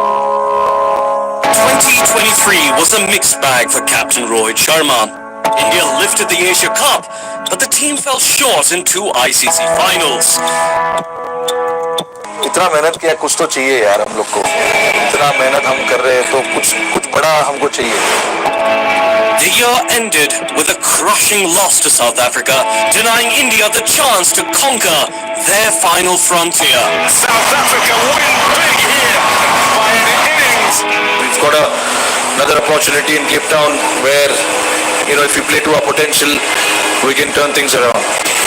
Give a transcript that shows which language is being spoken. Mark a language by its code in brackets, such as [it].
[en] 2023 was a mixed bag for Captain Rohit Sharma. India lifted the Asia Cup, but the team fell short in 2 ICC finals. [hi] इतना मेहनत किया, कुछ तो चाहिए यार हम लोग को. इतना मेहनत हम कर रहे हैं तो कुछ बड़ा हमको चाहिए. [en] The year ended with a crushing loss to South Africa, denying India the chance to conquer their final frontier. South Africa win big here by an innings. We've got another opportunity in Cape Town where, if we play to our potential, we can turn things around.